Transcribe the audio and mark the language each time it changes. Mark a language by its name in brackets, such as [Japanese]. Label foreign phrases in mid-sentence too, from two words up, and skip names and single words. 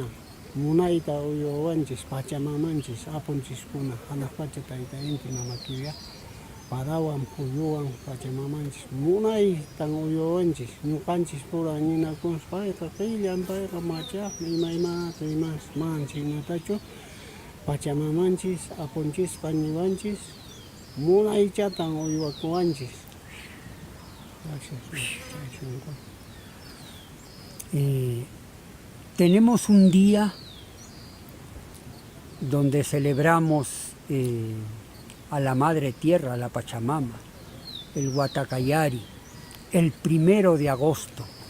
[Quechua] munayta uywawanchis, pachamamanchis, apunchiskuna, hanaq pacha tayta inti mama kiya, parawan, puyuwan, pachamamanchis, munaytan uywawanchis, ñuqanchis pura ninakunas, payqa qillan, payqa machaqmi, imaymata imas, manchinatachu, Pachamamanchis, apunchis, paniwanchis, munaychatan uywakuwanchis. [Spanish] Tenemos un día donde celebramos a la Madre Tierra, a la Pachamama, el Huatacayari, el 1 de agosto,